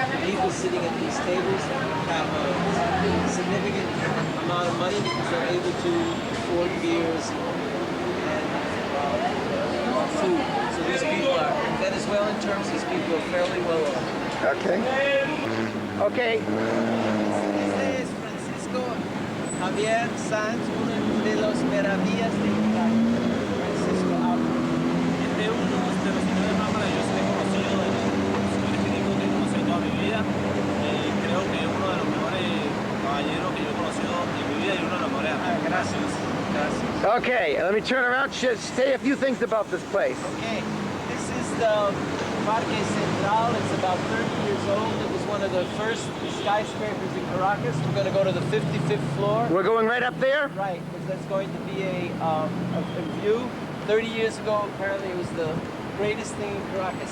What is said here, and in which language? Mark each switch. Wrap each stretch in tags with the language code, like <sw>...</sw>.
<en>People sitting at these tables have a significant amount of money because they're able to afford beers and food. So these people are, in Venezuelan terms, these people are fairly well off. Okay. Okay.</en> <es>Este es Francisco Javier Sanz, uno de los maravillas de Italia. Francisco habla. Este es uno de los señores más maravillosos que he conocido, de los señores clínicos que he conocido toda mi vida. Creo que es uno de los mejores caballeros que yo he conocido en mi vida y uno de los mejores amigos. Gracias. Gracias.</es> <en>Okay, let me turn around. Say a few things about this place. Okay, this is the Parque Central. It's about 30 years old. It was one of the first skyscrapers in Caracas. We're going to go to the 55th floor. We're going right up there? Right, because that's going to be a view. 30 years ago, apparently it was the greatest thing in Caracas.</en>